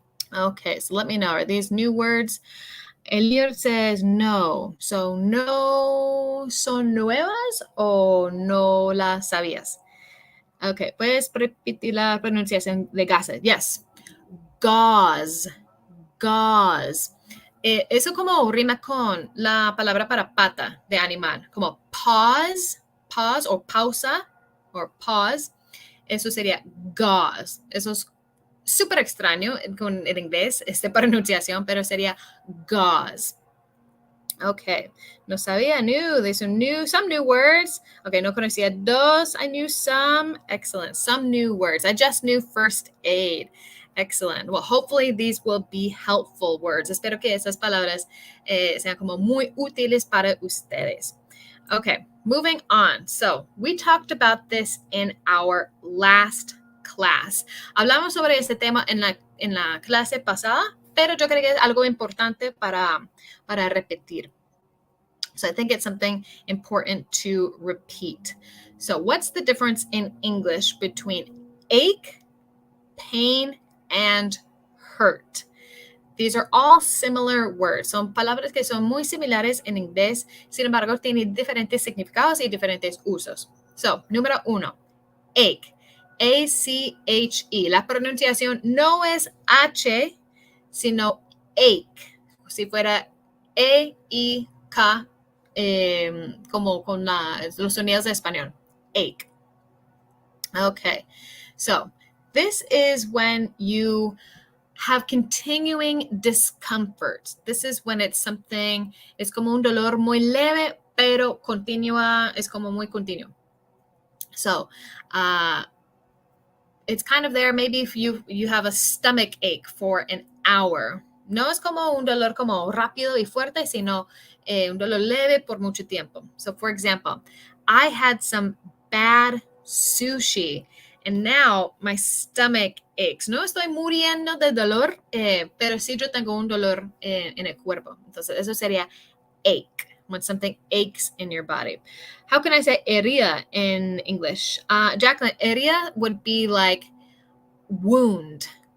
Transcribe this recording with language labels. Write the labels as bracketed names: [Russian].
[English] Okay, so let me know. Are these new words? Elliot says no. [Spanish] So no son nuevas o no las sabías. Okay, puedes repetir la pronunciación de gauze. Yes. Gauze. Eso como rima con la palabra para pata de animal, como pause o pausa or pause. Eso sería gauze. Eso es súper extraño con el inglés, esta pronunciación, pero sería gauze. [English] Okay, [Spanish] no sabía, [English] there's some new words. Okay, [Spanish] no conocía dos, [English] I knew some. Excellent, some new words. I just knew first aid. Excellent. Well, hopefully these will be helpful words. [Spanish] Espero que esas palabras sean como muy útiles para ustedes. [English] Okay, moving on. So we talked about this in our last class. [Spanish] Hablamos sobre este tema en la clase pasada, pero yo creo que es algo importante para repetir. [English] So I think it's something important to repeat. So what's the difference in English between ache, pain, and hurt? These are all similar words. [Spanish] Son palabras que son muy similares en inglés, sin embargo, tienen diferentes significados y diferentes usos. [English] So, número 1, ache. A-C-H-E. [Spanish] La pronunciación no es H, sino ache. Si fuera E-I-K, como con los sonidos de español. [English] Ache. Okay. So, this is when you have continuing discomfort. This is when it's something, [Spanish] es como un dolor muy leve, pero continua, es como muy continuo. [English] So, it's kind of there, maybe if you have a stomach ache for an hour. [Spanish] No es como un dolor como rápido y fuerte, sino un dolor leve por mucho tiempo. [English] So, for example, I had some bad sushi, and now my stomach aches. [Spanish] No estoy muriendo de dolor, pero sí yo tengo un dolor en el cuerpo. Entonces, eso sería [English] ache, when something aches in your body. How can I say herida in English? Jacqueline, herida would be like wound.